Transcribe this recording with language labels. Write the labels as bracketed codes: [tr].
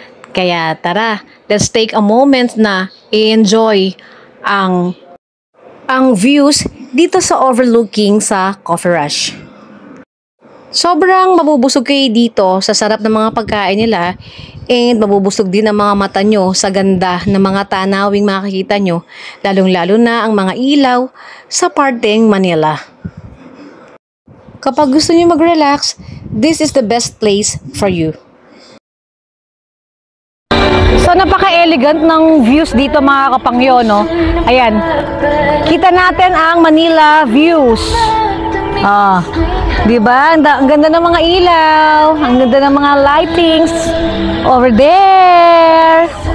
[tl] Kaya tara, [en] let's take a moment [tl] na i-enjoy ang views dito sa overlooking sa Coffee Rush. Sobrang mabubusog kayo dito sa sarap ng mga pagkain nila, and mabubusog din ang mga mata nyo sa ganda ng mga tanawing makikita nyo, lalong-lalo na ang mga ilaw sa parteng Manila. Kapag gusto niyo mag-relax, [en] this is the best place for you. [tl] So, napaka-elegant ng views dito mga kapangyo, no? Ayan. Kita natin ang Manila views. Diba? Ang ganda ng mga ilaw. Ang ganda ng mga lightings. [en] Over there.